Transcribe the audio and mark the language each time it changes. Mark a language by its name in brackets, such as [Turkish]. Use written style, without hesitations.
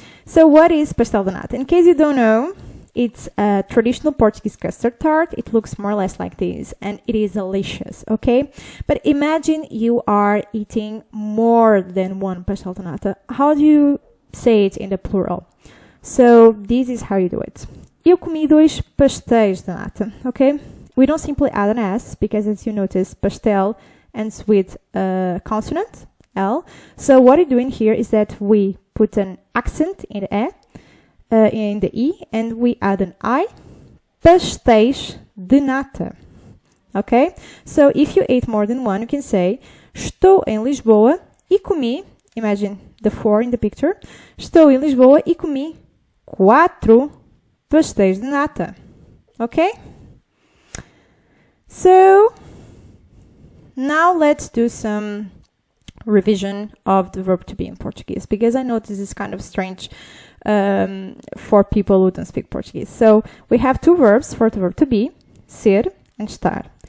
[English] So what is pastel de nata? In case you don't know, it's a traditional Portuguese custard tart. It looks more or less like this and it is delicious, okay? But imagine you are eating more than one pastel de nata. How do you say it in the plural? So this is how you do it. [Portuguese] Eu comi 2 pastéis de nata, okay? [English] We don't simply add an S because as you notice, pastel ends with a consonant, L. So what we're doing here is that we put an accent in the E, and we add an I, pastéis de nata, okay? So if you ate more than one, you can say, [Portuguese] estou em Lisboa e comi, [English] imagine the 4 in the picture, [Portuguese] estou em Lisboa e comi 4 pastéis de nata. [English] Okay? So, now let's do some revision of the verb to be in Portuguese, because I know this is kind of strange for people who don't speak Portuguese. So, we have 2 verbs for the verb to be, ser and estar.